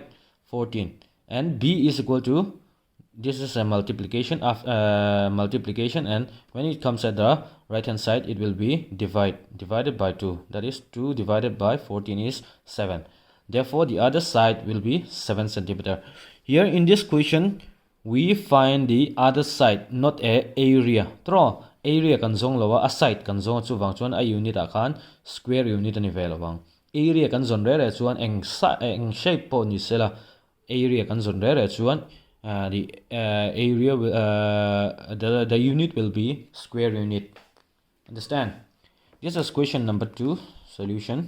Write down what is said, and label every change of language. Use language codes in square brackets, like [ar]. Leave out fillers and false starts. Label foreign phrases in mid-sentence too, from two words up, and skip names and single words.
[en] 14, and B is equal to this is a multiplication of multiplication, and when it comes at the right hand side it will be divided by 2. That is 2 divided by 14 is 7. Therefore the other side will be 7 centimeter. Here in this question we find the other side, not a area. [lus] Draw area kan zong lawa, a side kan zong chu wang chuan a unit a khan [en] square unit [lus] ani vel awang. Area kan zon re chuan eng shape po ni sela. [en] Area [lus] kan zon re chuan [en] the area will, the unit will be square unit. Understand? This is question number 2 solution.